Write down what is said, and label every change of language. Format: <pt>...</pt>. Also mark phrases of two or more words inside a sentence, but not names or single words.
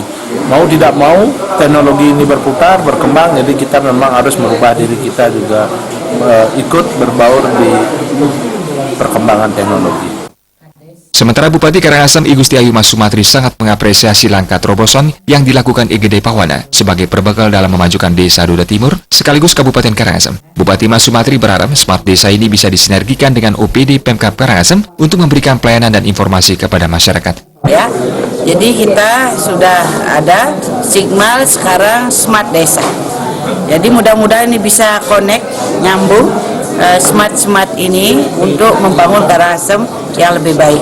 <id>Mau tidak mau teknologi ini berputar, berkembang, jadi kita memang harus merubah diri kita juga ikut berbaur di perkembangan teknologi. Sementara Bupati Karangasem I Gusti Ayuma Sumantri sangat mengapresiasi langkah terobosan yang dilakukan IGD Pawana sebagai perbekal dalam memajukan Desa Duda Timur sekaligus Kabupaten Karangasem. Bupati Mas Sumantri berharap Smart Desa ini bisa disinergikan dengan OPD Pemkab Karangasem untuk memberikan pelayanan dan informasi kepada masyarakat. Ya, jadi kita sudah ada Signal, sekarang Smart Desa. Jadi mudah-mudahan ini bisa connect, nyambung smart ini untuk membangun Karangasem yang lebih baik.</id>